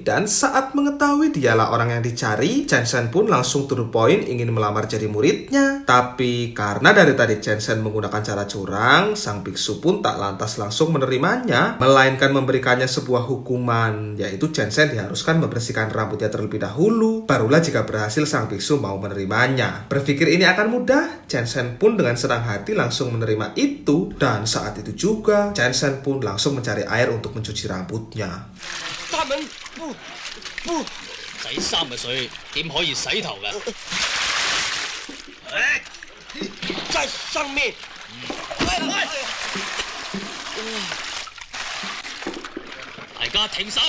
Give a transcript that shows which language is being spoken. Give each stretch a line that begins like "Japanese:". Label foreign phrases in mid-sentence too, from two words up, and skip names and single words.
Indonesian: Dan saat mengetahui dialah orang yang dicari, Chen Shen pun langsung
English: to the point
Indonesian: ingin melamar jadi muridnya. Tapi karena dari tadi Chen Shen menggunakan cara curang, sang biksu pun tak lantas langsung menerimanya, melainkan memberikannya sebuah hukuman, yaitu Chen Shen diharuskan membersihkan rambutnya terlebih dahulu. Barulah jika berhasil sang biksu mau menerimanya. Berpikir ini akan mudah, Chen Shen pun dengan senang hati langsung menerima itu. Dan saat itu juga, Chen Shen pun langsung mencari air untuk mencuci rambutnya.
Cantonese: 大文不，洗衫嘅水點可以洗頭㗎？在上面。大家停手！